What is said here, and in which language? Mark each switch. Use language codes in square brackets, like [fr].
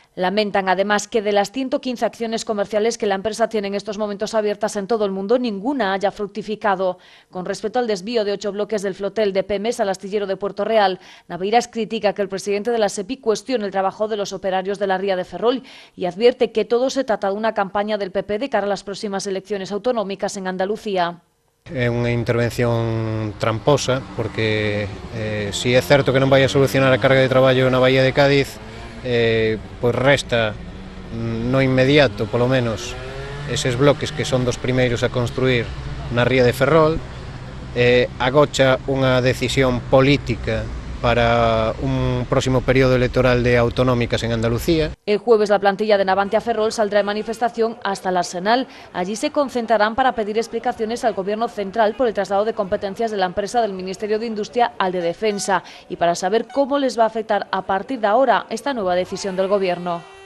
[es] Lamentan además que de las 115 acciones comerciales que la empresa tiene en estos momentos abiertas en todo el mundo, ninguna haya fructificado. Con respecto al desvío de 8 bloques del flotel de Pemex al astillero de Puerto Real, Naveiras critica que el presidente de la SEPI cuestione el trabajo de los operarios de la ría de Ferrol y advierte que todo se trata de una campaña del PP de cara a las próximas elecciones autonómicas en Andalucía. [gl] É unha intervención tramposa porque si é certo que non vai a solucionar a carga de traballo na Bahía de Cádiz, pois resta no inmediato, polo menos, eses bloques que son dos primeiros a construir na ría de Ferrol, agocha unha decisión política para un próximo período electoral de autonómicas en Andalucía. [es] El jueves la plantilla de Navantia Ferrol saldrá en manifestación hasta el Arsenal. Allí se concentrarán para pedir explicaciones al Gobierno central por el traslado de competencias de la empresa del Ministerio de Industria al de Defensa y para saber cómo les va a afectar a partir de ahora esta nueva decisión del Gobierno.